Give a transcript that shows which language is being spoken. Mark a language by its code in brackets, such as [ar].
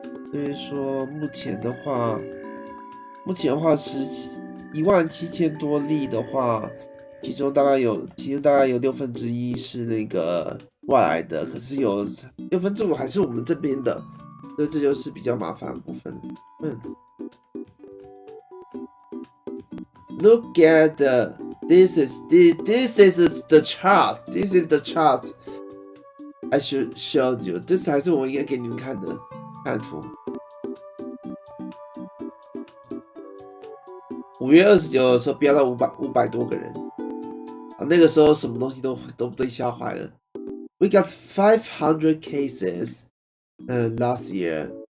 [zh] 所以说，目前的话17000多例的话，其中大概有1/6是那个外来的，可是有5/6还是我们这边的，所以这就是比较麻烦的部分。 [en] Look at this is the chart. This is the chart I should show you. [zh] 这才是我应该给你们看的图。 5月29的时候飙到500多个人，那个时候什么东西都被吓坏了。 [en] We got 500 cases last year.